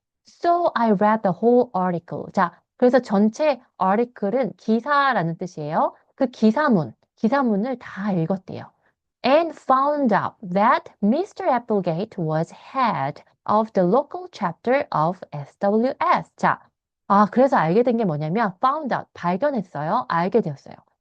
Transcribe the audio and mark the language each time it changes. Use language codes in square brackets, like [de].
[en] So I read the whole article. [ko] 자, 그래서 전체 article은 기사라는 뜻이에요. 그 기사문을 다 읽었대요. [en] And found out that Mr. Applegate was head of the local chapter of SWS. [ko] 자, 그래서 알게 된 게 뭐냐면, [en] found out, [ko] 발견했어요. 알게 되었어요.